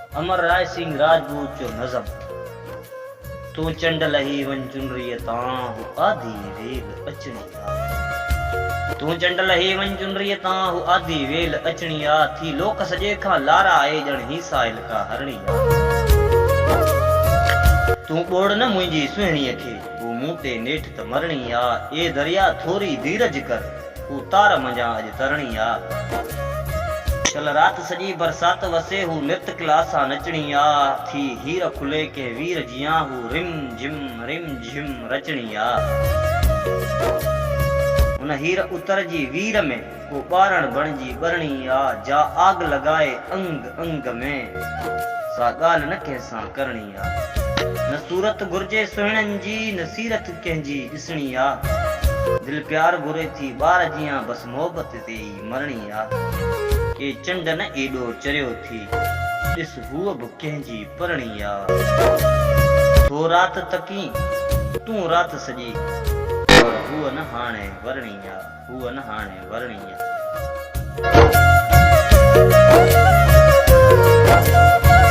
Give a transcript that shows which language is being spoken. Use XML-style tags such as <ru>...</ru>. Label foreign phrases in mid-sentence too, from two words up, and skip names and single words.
<sd>अमर राय सिंह राजपूत जो नज़म। तू चंड लही वन चुनरी तां हु आधी वेल अचणी आ। तू चंड लही वन चुनरी तां हु आधी वेल अचणी आ। थी लोक सजे खां लारा आहे जण ही साहिल का हरणी आ। तू बोड़ न मुंहिंजी सुहिणीअ खे हू मूं ते नेठ त मरणी आ। ए दरिया थोरी धीरज कर हू तार मंझां अॼु तरणी आ। चल रात सॼी बरसात वसे हू नृत क्लासा नचणी आ। थी हीर खुले के वीर जियां हू रिम झिम रचणी आ। उन हीर उतर जी वीर में हू ॿारण बणजी ॿरणी आ। जा आग लगाए अंग अंग में सा ॻाल्हि न कंहिंसां करणी आ। न सूरत घुर्जे सुहिणनि जी न सीरत कंहिंजी ॾिसणी आ। दिल प्यार घुरे थी ॿार जियां बस मोहबत ते ई मरणी आ। के चंड न एॾो चरियो थी ॾिस हूअ बि कंहिंजी परणी आ। थो रात तकी तूं रात सॼी पर हूअ न हाणे वरणी आ। हूअ न हाणे वरणी आ।</sd>